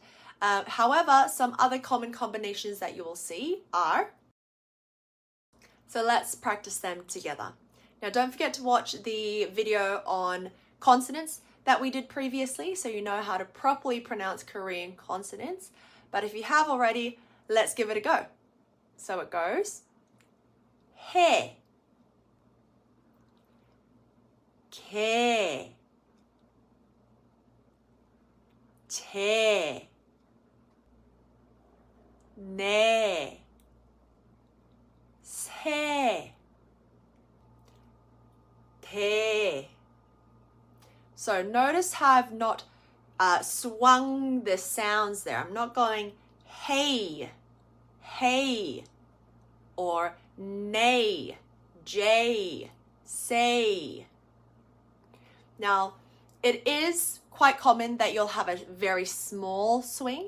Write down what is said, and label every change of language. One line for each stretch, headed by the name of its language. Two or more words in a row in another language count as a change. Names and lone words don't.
English: However, some other common combinations that you will see are, so let's practice them together. Now, don't forget to watch the video on consonants that we did previously so you know how to properly pronounce Korean consonants. But if you have already, let's give it a go. So it goes he, ke, te, ne, se, pe. So notice how I've not swung the sounds there. I'm not going hey, or nay, j, say. Now, it is quite common that you'll have a very small swing.